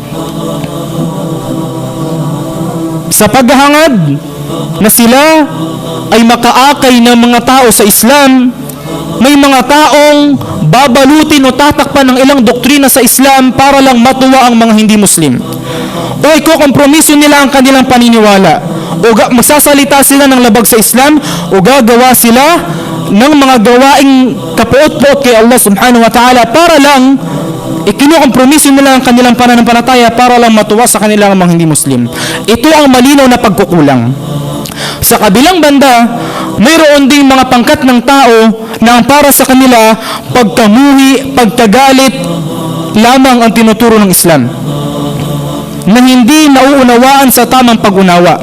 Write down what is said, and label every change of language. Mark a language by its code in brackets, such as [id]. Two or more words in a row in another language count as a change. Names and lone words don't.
[tl] Sa paghahangad na sila ay makaakay ng mga tao sa Islam, may mga taong babalutin o tatakpan ng ilang doktrina sa Islam para lang matuwa ang mga hindi Muslim. O ikokompromiso nila ang kanilang paniniwala. O magsasalita sila ng labag sa Islam o gagawa sila ng mga gawaing kapuot-puot kay [ar] الله سبحانه وتعالى [tl] para lang ikinukompromiso nila ang kanilang pananampalataya para lang matuwa sa kanilang mga hindi Muslim. Ito ang malinaw na pagkukulang. Sa kabilang banda, mayroon ding mga pangkat ng tao na ang para sa kanila, pagkamuhi, pagkagalit lamang ang tinuturo ng Islam, na hindi nauunawaan sa tamang pag-unawa.